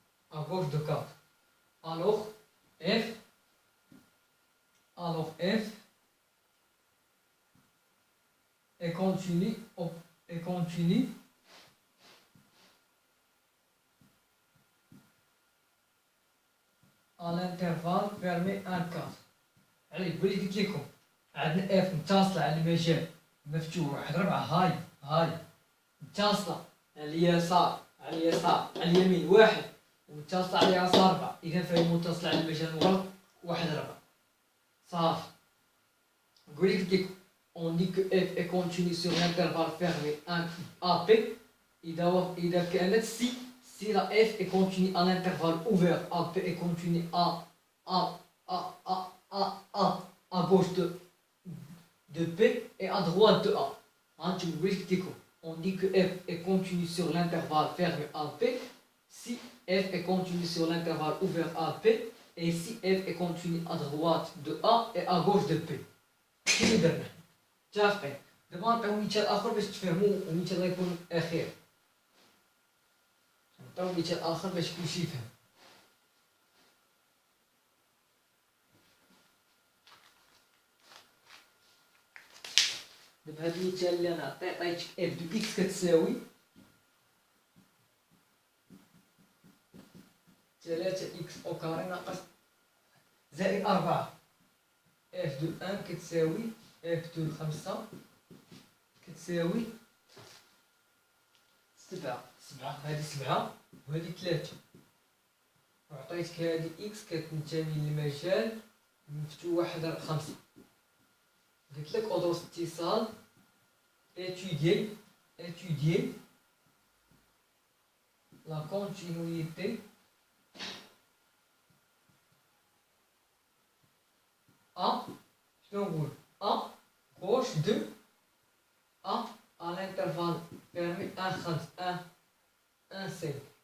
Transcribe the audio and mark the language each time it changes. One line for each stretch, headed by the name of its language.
French: À gauche de 4. Alors f est continu à l'intervalle fermé 1-4.
Arabic: علي بغيت قلت لكم عندنا اف متصلة على المجال مفتوح واحد 4 هاي متصلة على اليسار على اليمين واحد ومتصلة على اليسار 4. إذا فهي متصلة على المجال المغلق واحد 4 صافي. قلت لكم
French: on dit que f est continu sur l'intervalle fermé 1 AP
Arabic: إذا كانت
French: si la f est continue à l'intervalle ouvert AP est continue à gauche de P et à droite de A. On dit que f est continue sur l'intervalle fermé AP si f est continue sur l'intervalle ouvert AP et si f est continue à droite de A et à gauche de P.
Arabic: كيف درنا؟ متفقين؟ دابا نعطيو مثال آخر باش تفهموا، ومثال غيكون أخير. نعطيو مثال آخر باش كلشي يفهم. دابا هاد المثال اللي أنا عطيتك اف دو إكس كتساوي 3 إكس أو كاري ناقص زائد 4. اف دو 1 كتساوي اف دو 5 كتساوي 7. هادي 7 وهادي 3. وعطيتك هادي اكس كتنتمي للمجال مفتوح واحد 5. قلت لك ادرس اتصال
French: étudier la continuité à gauche de A à l'intervalle fermé 1 1 5.